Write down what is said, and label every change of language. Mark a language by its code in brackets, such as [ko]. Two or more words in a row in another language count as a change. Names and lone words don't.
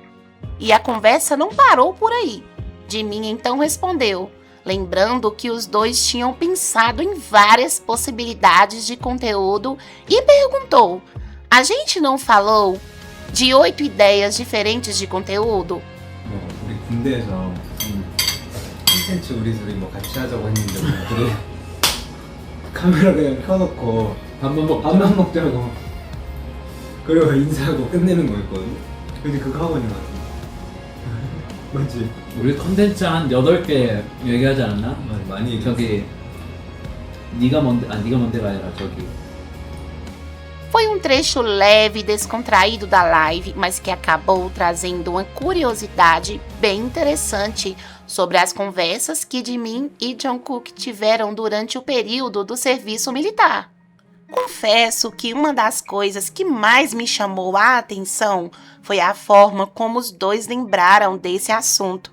[pt] E a conversa não parou por aí. Jimin então respondeu, lembrando que os dois tinham pensado em várias possibilidades de conteúdo e perguntou: a gente não falou de 8 ideias diferentes de conteúdo? [ko] 우리 군대에서 무슨 콘텐츠 우리 둘이 뭐 같이 하자고 했는데 우리들이 카메라 그냥 켜놓고 밥만 먹자고 그리고 인사하고 끝내는 거였거든. 근데 그거 하고 있는 거 같은데. 맞지? 우리 컨텐츠 한 8개 얘기하지 않았나? 많이 얘기했어. 저기 네가 뭔데가 아니라 저기 [pt] Foi um trecho leve e descontraído da live, mas que acabou trazendo uma curiosidade bem interessante sobre as conversas que Jimin e Jungkook tiveram durante o período do serviço militar. Confesso que uma das coisas que mais me chamou a atenção foi a forma como os dois lembraram desse assunto.